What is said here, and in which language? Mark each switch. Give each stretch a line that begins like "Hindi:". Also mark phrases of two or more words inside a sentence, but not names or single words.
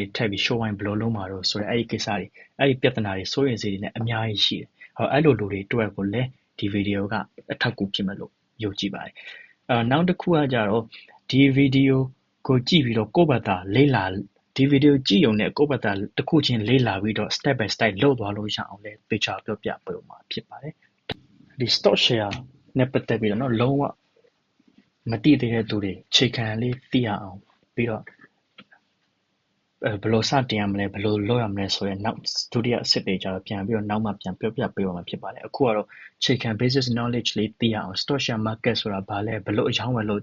Burmese: ထည့်ပြီး show ဝိုင်းဘယ်လိုလုပ်မှာတော့ဆိုတော့အဲ့ဒီကိစ္စတွေအဲ့ဒီပြဿနာတွေစိုးရိမ်စိတ်တွေနဲ့အများကြီးရှိတယ်အဲ့လိုလူတွေတွေ့ကိုလည်းဒီဗီဒီယိုကအထောက်အကူဖြစ်မယ်လို့ယုံကြည်ပါတယ်နောက်တစ်ခုကကြတော့ဒီဗီဒီယိုကိုကြည့်ပြီးတော့ကိုယ့်ဘာသာလေ့လာဒီဗီဒီယိုကြည့်ုံနဲ့ကိုယ့်ဘာသာတစ်ခုချင်းလေ့လာပြီးတော့
English: step by step
Burmese: လုပ်သွားလို့ရအောင်လဲပေချာပြောပြပေးမှာဖြစ်ပါတယ်ဒီ
English: stock share
Burmese: နဲ့ပတ်သက်ပြီးတော့လုံးဝမသိသေးတဲ့သူတွေခြေခံလေးသိရအောင်ပြီးတော့ဘယ်လိုစတင်ရမလဲဘယ်လိုလုပ်ရမလဲဆိုရင်နောက်ဒုတိယအဆင့်တွေကျတော့ပြန်ပြီးတော့နောက်မှပြန်ပြောပြပေးမှာဖြစ်ပါတယ်အခုကတော့ခြေခံ
English: basic knowledge
Burmese: လေးသိရအောင်
English: stock share market
Burmese: ဆိုတာဘာလဲဘယ်လိုအကြောင်းဝယ်လုပ်